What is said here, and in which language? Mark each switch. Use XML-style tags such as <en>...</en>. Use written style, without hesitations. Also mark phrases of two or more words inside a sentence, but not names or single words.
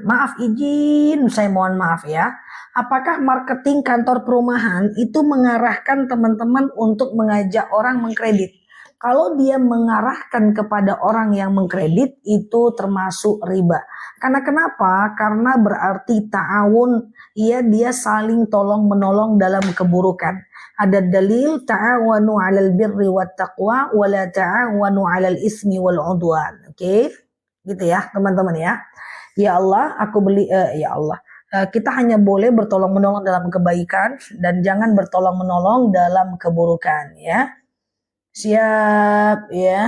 <id>Maaf izin, saya mohon maaf ya. Apakah marketing kantor perumahan itu mengarahkan teman-teman untuk mengajak orang mengkredit? Kalau dia mengarahkan kepada orang yang mengkredit itu termasuk riba. Karena kenapa? Karena berarti ta'awun, ya dia saling tolong menolong dalam keburukan. Ada dalil</id> <ar>تعاونوا على البر والتقوى ولا تعاونوا على الإثم والعدوان. Oke?</ar> <id>Gitu ya teman-teman ya. Ya Allah, aku beli ya Allah. Kita hanya boleh bertolong menolong dalam kebaikan dan jangan bertolong menolong dalam keburukan ya. Siap ya.</id>